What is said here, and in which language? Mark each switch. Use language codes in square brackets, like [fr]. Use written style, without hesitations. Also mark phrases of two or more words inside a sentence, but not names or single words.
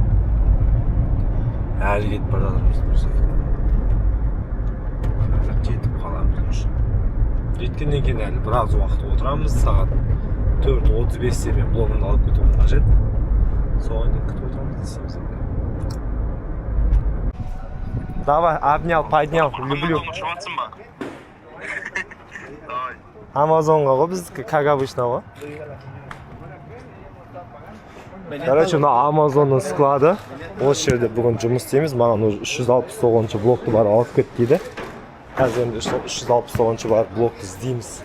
[kk] Әлі кетіп бара жатырмыз бірсе. Жетіп қаламыз уже. Жеткеннен кейін әлі біраз уақыт отырамыз. Сағат 4:35-те мен блогымды алып кетуім қажет. Соған дейін күтіп отырамыз десеміз енді. [ru] Давай, обнял, поднял, люблю. [kk] Амазонға ғой біздікі, [ru] как обычно [kk] ғой. Короче, мына Амазонның склады. Осы жерде бүгін жұмыс істейміз. Маған 369-ші блокты бар алып кет дейді. Қазір енді 369-ші бар блокты іздейміз.